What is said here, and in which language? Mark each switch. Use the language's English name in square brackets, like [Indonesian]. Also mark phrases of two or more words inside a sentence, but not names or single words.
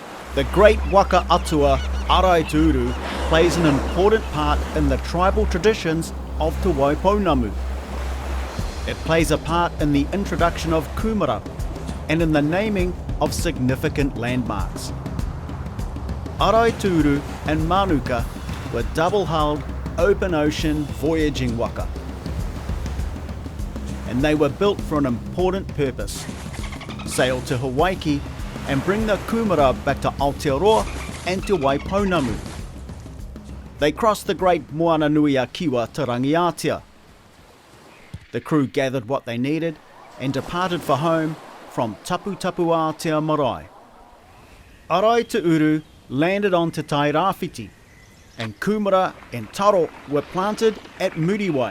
[English] The great waka atua, Araiteuru, plays an important part in the tribal traditions of Te Waipounamu. It plays a part in the introduction of kūmara and in the naming of significant landmarks. Araiteuru and Manuka were double-hulled, open-ocean voyaging waka. And they were built for an important purpose: sail to Hawaii and bring the kūmara back to Aotearoa and Te Waipounamu. They crossed the great Moana nui a kiwa to Rangiatea. The crew gathered what they needed and departed for home from Tapu Tapu Aotea Marae. Araiteuru landed on Te Tai Rāwhiti, and kūmara and taro were planted at Muriwai.